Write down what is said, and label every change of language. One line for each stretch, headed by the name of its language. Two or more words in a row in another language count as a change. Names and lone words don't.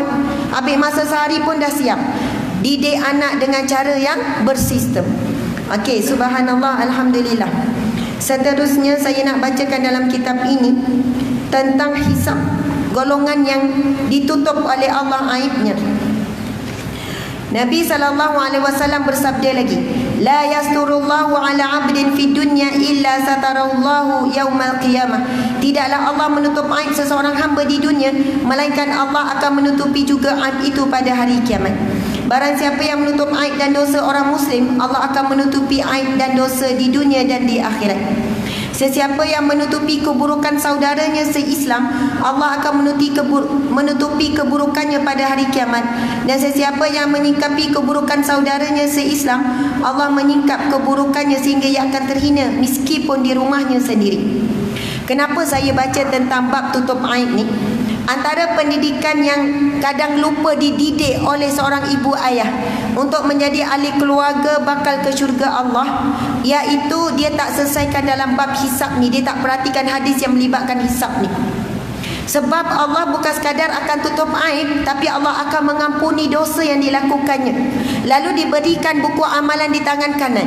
Malay: Habis masa sehari pun dah siap. Didik anak dengan cara yang bersistem. Okey,
Arabic: سبحان الله الحمد لله.
Malay: Seterusnya saya nak bacakan dalam kitab ini tentang hisab, golongan yang ditutup oleh Allah aibnya. Nabi SAW bersabda lagi,
Arabic: لا يستر الله على عبد في الدنيا إلا ستره الله يوم القيامة.
Malay: Tidaklah Allah menutup aib seseorang hamba di dunia, melainkan Allah akan menutupi juga aib itu pada hari kiamat. Barang siapa yang menutup aib dan dosa orang Muslim, Allah akan menutupi aib dan dosa di dunia dan di akhirat. Sesiapa yang menutupi keburukan saudaranya se-Islam, Allah akan menutupi keburukannya pada hari kiamat. Dan sesiapa yang menyingkapi keburukan saudaranya se-Islam, Allah menyingkap keburukannya sehingga ia akan terhina meskipun di rumahnya sendiri. Kenapa saya baca tentang bab tutup aib ni? Antara pendidikan yang kadang lupa dididik oleh seorang ibu ayah untuk menjadi ahli keluarga bakal ke syurga Allah, iaitu dia tak selesaikan dalam bab hisab ni. Dia tak perhatikan hadis yang melibatkan hisab ni. Sebab Allah bukan sekadar akan tutup aib, tapi Allah akan mengampuni dosa yang dilakukannya. Lalu diberikan buku amalan di tangan kanan.